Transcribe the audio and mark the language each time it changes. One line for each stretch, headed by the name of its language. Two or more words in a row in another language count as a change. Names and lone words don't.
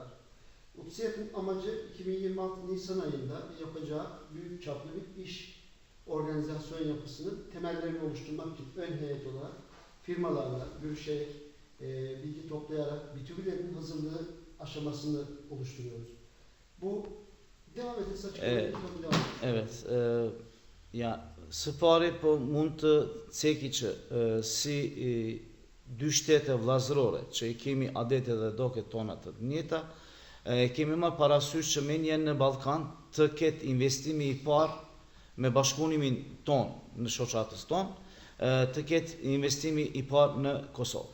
Turkish: UCIAD'ın amacı 2026 Nisan ayında yapacağı büyük çaplı bir iş organizasyon yapısının temellerini oluşturmak için ön heyet olarak firmalarla görüşerek, bilgi toplayarak bitüvilerin hazırlığı aşamasını oluşturuyoruz. Bu devam edilse Evet.
Albanian: Ja, së pari po mund të ceki që si dy shtete vllazërore që I kemi adete dhe doket tona të njëjta, kemi marrë parasysh që menjen në Ballkan të ketë investimi I parë me bashkëpunimin ton në shoqatës ton, të ketë investimi I parë në Kosovë.